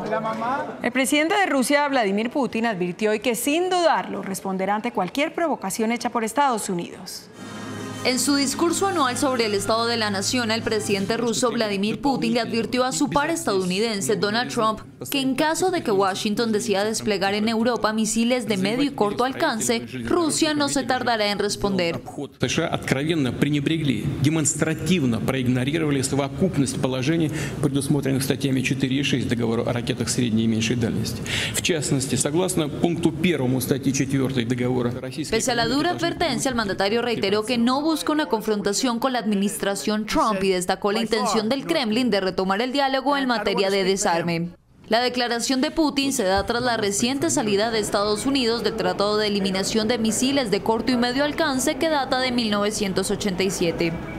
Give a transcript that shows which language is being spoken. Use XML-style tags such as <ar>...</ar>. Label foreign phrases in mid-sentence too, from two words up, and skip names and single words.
<es>El presidente de Rusia, Vladimir Putin, advirtió hoy que sin dudarlo responderá ante cualquier provocación hecha por Estados Unidos. En su discurso anual sobre el estado de la nación, el presidente ruso Vladimir Putin le advirtió a su par estadounidense Donald Trump que en caso de que Washington decida desplegar en Europa misiles de medio y corto alcance, Rusia no se tardará en responder.</es> <ru>США откровенно пренебрегли, демонстративно проигнорировали совокупность положений, предусмотренных статьями 4 и 6 Договора о ракетах средней и меньшей дальности. В частности, согласно пункту 1 статьи 4 Договора Российской...</ru> <es>Pese a la dura advertencia, el mandatario reiteró que no busca una confrontación con la administración Trump y destacó la intención del Kremlin de retomar el diálogo en materia de desarme. La declaración de Putin se da tras la reciente salida de Estados Unidos del Tratado de Eliminación de Misiles de Corto y Medio Alcance, que data de 1987.</es>